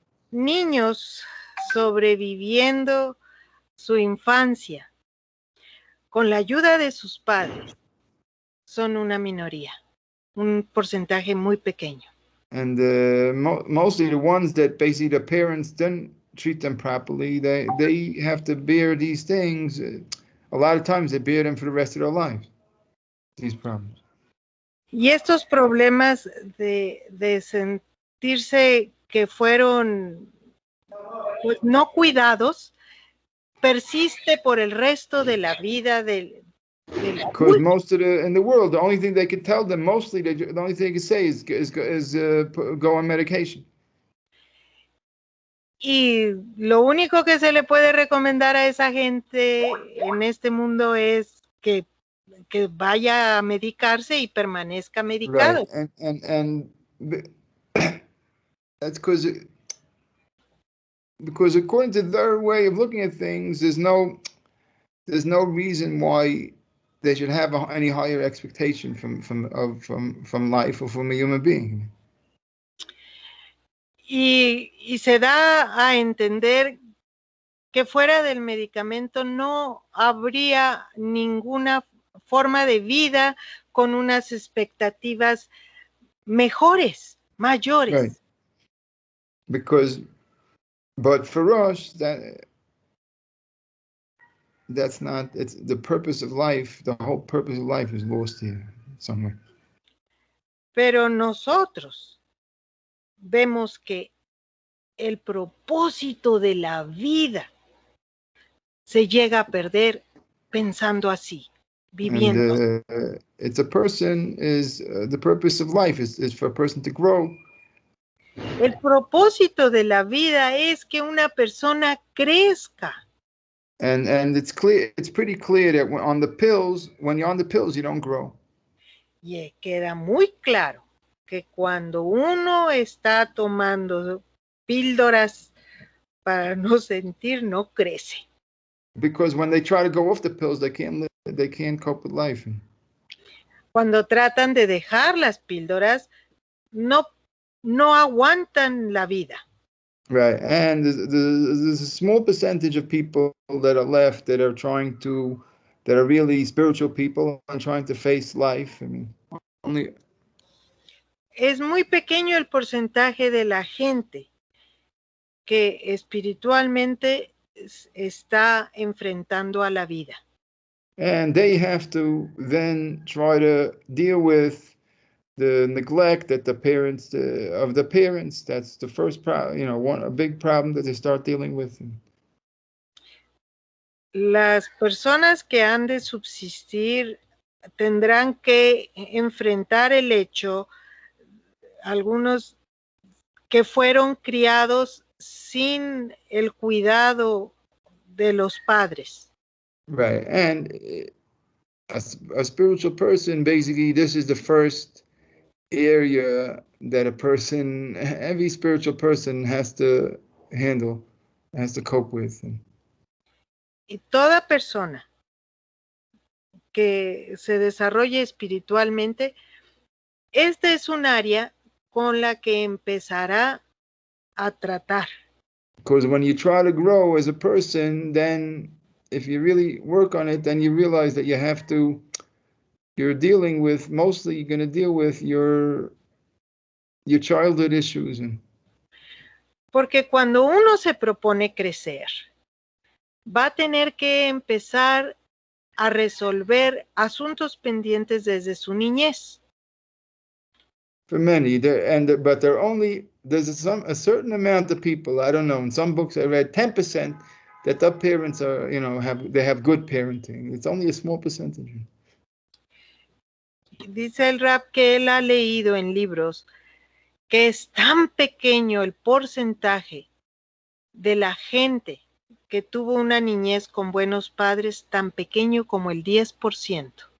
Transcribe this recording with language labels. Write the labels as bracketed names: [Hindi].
[Spanish] Niños sobreviviendo su infancia con la ayuda de sus padres son una minoría, un porcentaje muy pequeño. [English] And mostly the ones that basically the parents didn't treat them properly, they have to bear these things. A lot of times they bear them for the rest of their lives, these problems. [Spanish] Y estos problemas de sentirse que fueron pues, no cuidados, persiste por el resto de la vida del [English] because most in the world, the only thing they can tell them, mostly the only thing they can say is go on medication. [Spanish] Y lo único que se le puede recomendar a esa gente en este mundo es que vaya a medicarse y permanezca medicado. [English] Right. And that's because according to their way of looking at things, there's no reason why they should have any higher expectation from life or from a human being. [Spanish] Y se da a entender que fuera del medicamento no habría ninguna forma de vida con unas expectativas mejores, mayores. [English] Right. But for us, that's not, it's the purpose of life, the whole purpose of life is lost here somewhere. [Spanish] Pero nosotros vemos que el propósito de la vida se llega a perder pensando así, viviendo. [English] And, it's a person is the purpose of life is for a person to grow. [Spanish] El propósito de la vida es que una persona crezca. [English] And it's clear, it's pretty clear that when you're on the pills, you don't grow. [Spanish] Y queda muy claro que cuando uno está tomando píldoras para no sentir, no crece. [English] Because when they try to go off the pills, they can't cope with life. [Spanish] Cuando tratan de dejar las píldoras, no aguantan la vida. [English] Right, and there's a small percentage of people that are left that are really spiritual people and trying to face life. I mean, only [Spanish] Es muy pequeño el porcentaje de la gente que espiritualmente está enfrentando a la vida. [English] and they have to then try to deal with the neglect that the parents of the parents. That's the first problem, a big problem that they start dealing with. [Spanish] Las personas que han de subsistir tendrán que enfrentar el hecho, algunos que fueron criados sin el cuidado de los padres. [English] Right, and a spiritual person, basically, this is the first area that every spiritual person has to handle, has to cope with. [Spanish] Y toda persona que se desarrolle espiritualmente, esta es un área con la que empezará a tratar. [English] Because when you try to grow as a person, then if you really work on it, then you realize that you're dealing with, mostly you're going to deal with your childhood issues. [Spanish] Porque cuando uno se propone crecer, va a tener que empezar a resolver asuntos pendientes desde su niñez. [English] For many, but there's a certain amount of people, I don't know, in some books I read 10% that their parents are, they have good parenting. It's only a small percentage. [Spanish] Dice el Rab que él ha leído en libros que es tan pequeño el porcentaje de la gente que tuvo una niñez con buenos padres, tan pequeño como el 10%.